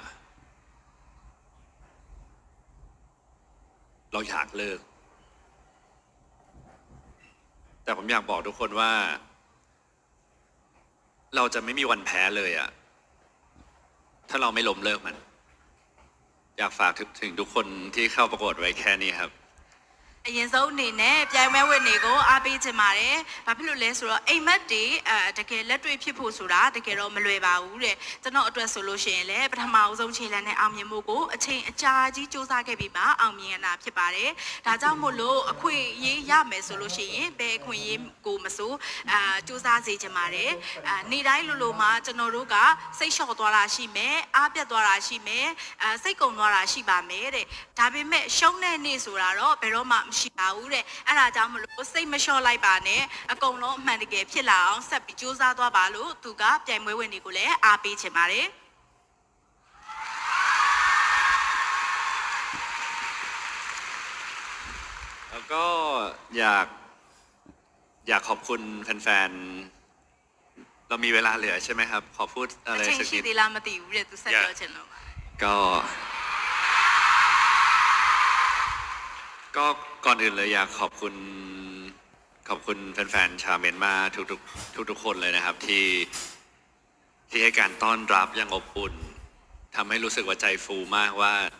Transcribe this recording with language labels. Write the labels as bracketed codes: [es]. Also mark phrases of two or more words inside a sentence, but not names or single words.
[th] เราอยากเลิกแต่ผมอยากบอกทุกคนว่าเราจะไม่มีวันแพ้เลยอะถ้าเราไม่ล้มเลิกมันอยากฝากถึงทุกคนที่เข้าประกวดไว้แค่นี้ครับ [my] အရင်ဆုံးအနေနဲ့ပြိုင်ပွဲဝင်တွေကိုအားပေးချင်ပါတယ်။ဘာဖြစ်လို့လဲဆိုတော့အိမ်မက်တွေတကယ်လက်တွေ့ဖြစ်ဖို့ဆိုတာတကယ်တော့မလွယ်ပါဘူးတဲ့။ကျွန်တော်အတွက်ဆိုလို့ရှိရင် လည်းပထမအဆုံးခြေလှမ်းနဲ့အောင်မြင်မှုကိုအချိန်အကြာကြီးစူးစမ်းခဲ့ပြီးမှအောင်မြင်ရတာဖြစ်ပါတယ်။ဒါကြောင့်မို့လို့အခွင့်အရေးရမယ်ဆိုလို့ရှိရင်ဘယ်အခွင့်အရေးကိုမဆိုစူးစမ်းစေချင်ပါတယ်။နေ့တိုင်းလိုမှကျွန်တော်တို့ကစိတ်လျှော့သွားတာရှိမယ်။အားပြတ်သွားတာရှိမယ်။စိတ်ကုန်သွားတာရှိပါမယ်တဲ့။ဒါပေမဲ့ရှုံးတဲ့နေ့ဆိုတာတော့ဘယ်တော့မှမရှိပါဘူးတဲ့အဲ့ဒါကြောင့်မလို့စိတ်မလျှော့လိုက်ပါနဲ့အကုန်လုံးအမှန်တကယ်ဖြစ်လာအောင်ဆက်ပြီးစူးစမ်းသွားပါလို့သူကပြိုင်ပွဲဝင်တွေကိုလည်းအားပေးချင်ပါတယ် [th] แล้วก็อยากขอบคุณแฟนๆเรามีเวลาเหลือใช่ไหมครับขอพูดอะไรสักนิด [my] အချိန်ရှိသေးလားမသိဘူးတဲ့သူဆက်ပြောချင်လို့ [th] ก็ก่อนอื่นเลยอยากขอบคุณแฟนๆชาวเมียนมาทุกคนเลยนะครับที่ให้การต้อนรับอย่างอบอุ่นทำให้รู้สึกว่าใจฟูมากว่า